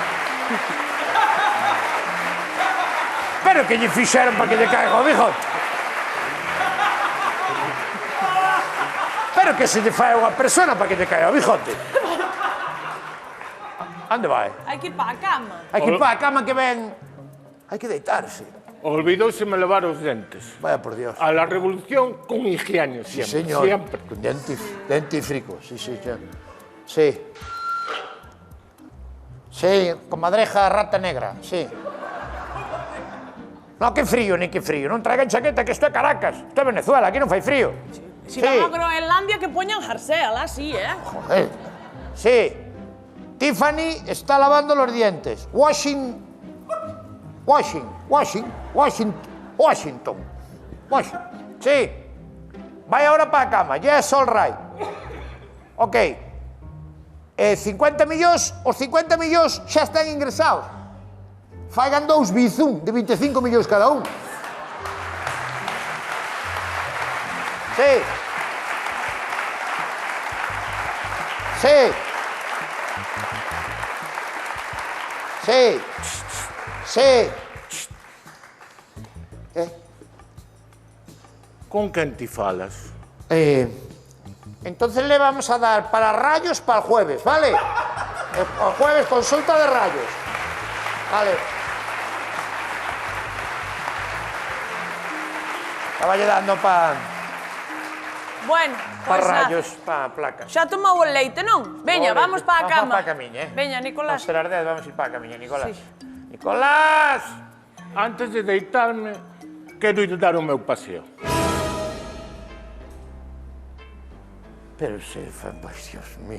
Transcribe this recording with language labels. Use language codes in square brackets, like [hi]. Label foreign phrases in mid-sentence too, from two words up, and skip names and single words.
[gl] Pero que lle fixeron para que lle caiga o bigote? Pero que se lle fai a unha persona para que lle caiga o bigote? Onde vai? Hai que ir para a cama. Hai que ir para a cama que ven... Hai que deitarse. Olvidouseme levar os dentes. [es] Vaya por Dios. A la revolución con higiene, Sí, siempre. señor. Siempre. Con dentífrico, sí. Sí. Sí, con madreja rata negra, sí. No, que frío, ni que frío. [gl] Non traigan chaqueta, que isto é Caracas. Isto é Venezuela, aquí non fai frío. Si van a Groenlandia, que poñan jersey, alá sí, [es] Joder. Sí. Tiffany está lavando los dientes. Washington. Sí. [gl] Vai ahora para a cama. [en] Yes, all right. Ok. [gl] 50 millóns, os 50 millóns xa están ingresados. Faigan 2 bizum de 25 millóns cada un. [es] Sí. [gl] Con quen ti falas? [es] Entonces le vamos a dar para rayos para el jueves, ¿vale? El jueves consulta de rayos. Vale. Estaba dando para [gl] Bueno, pois nada. [es] rayos, para placas. [gl] Xa tomou o leite, non? Veña, vamos para a cama. Vamos para a camiña, Veña, Non Nicolás. serás 10, vamos a ir para a camiña, Nicolás. [es] Sí. [gl] Nicolás! Antes de deitarme, quero ir dar o meu paseo. Pero se fa, pois, [es] Dios mío.